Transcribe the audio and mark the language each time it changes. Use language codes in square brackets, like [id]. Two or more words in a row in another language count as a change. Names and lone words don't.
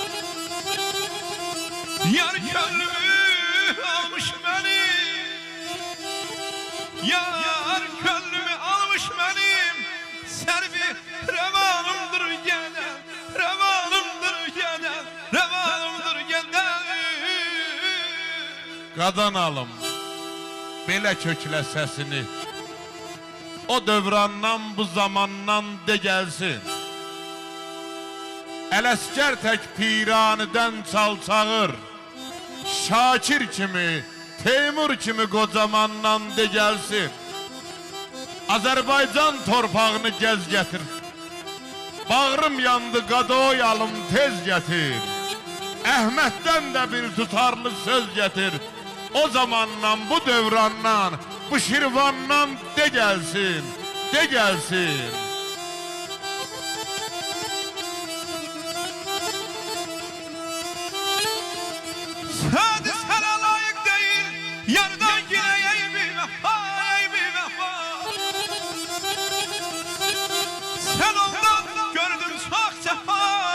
[tr] Yar gönlümü almış beni. Yar gönlümü almış benim. Servi revanımdır gelen, revanımdır gelen, revanımdır gelen. [az] Qadan alım, belə köklə səsini, o dövrandan bu zamandan de gəlsin. Ələskər tək piranidən çal çağır, Şakir kimi, Teymur kimi qocamandan de gəlsin. Azərbaycan torpağını gəz gətir, bağrım yandı qadoy alım tez gətir. Əhməddən də bir tutarlı söz gətir. O zamandan, bu dövrandan, bu Şirvandan de gəlsin, de gəlsin. [tr] Hadi sana layık değil, yardan yine ey bir vefa, ey bir vefa. Sen ondan gördün çok sefa.